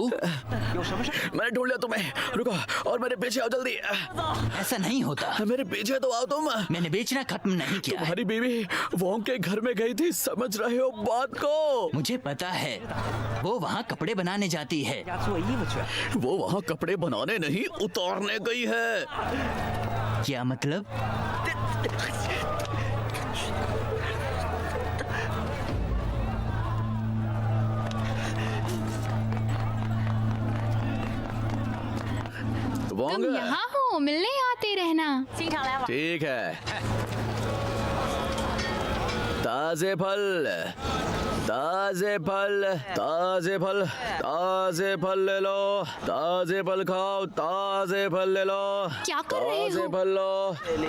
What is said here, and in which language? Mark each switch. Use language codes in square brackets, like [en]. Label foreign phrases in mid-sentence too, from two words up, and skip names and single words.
[hi] मैंने ढूंढ लिया तुम्हें, रुको और मेरे पीछे आओ जल्दी। ऐसा नहीं होता। मेरे पीछे तो आओ तुम। मैंने बेचना खत्म नहीं किया है। तुम्हारी बीवी वोंग के घर में गई थी, समझ रहे हो बात को? मुझे पता है, वो वहाँ कपड़े बनाने जाती है। [zh] 要做衣服去。 [hi] वो वहाँ कपड़े बनाने नहीं, उतारने गई है। क्या मतलब? तुम यहाँ हो, मिलने आते रहना। [zh] 经常来玩。 [hi] ठीक है। ताजे फल, ताजे फल, ताजे फल, ताजे फल ले लो, ताजे फल खाओ, ताजे फल ले लो। क्या कर रहे ताजे हो? फल लो।